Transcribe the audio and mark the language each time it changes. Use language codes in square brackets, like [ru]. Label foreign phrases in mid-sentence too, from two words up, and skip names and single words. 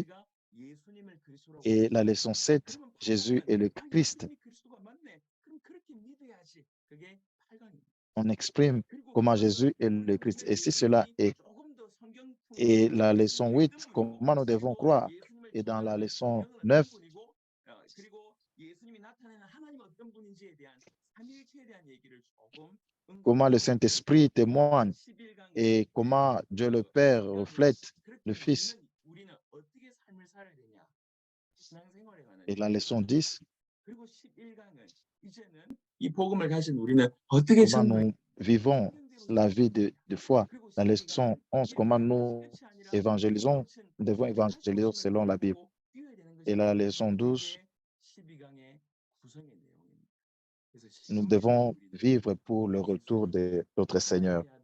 [fr] Et la leçon 7, Jésus est le Christ. On exprime comment Jésus est le Christ. Et si cela est, et la leçon 8, comment nous devons croire. Et dans la leçon 9, [ko] 예수님이 나타내는 하나님 어떤 분인지에 대한 삼위일체에 대한 얘기를 조금 [fr] comment le Saint-Esprit témoigne [ko] 11강에 [fr] et comment Dieu le Père reflète le Fils. [ko] 우리는 어떻게 삶을 살아야 되냐? 신앙생활에 관한 [fr] Et la leçon 10, [ko] 그리고 11강은 이제는 이 복음을 가진 우리는 어떻게 [fr] comment [ko] 전도해야 [fr] nous vivons la vie de foi. La leçon 11, comment nous évangélisons, nous devons évangéliser selon la Bible. Et la leçon 12, nous devons vivre pour le retour de notre Seigneur.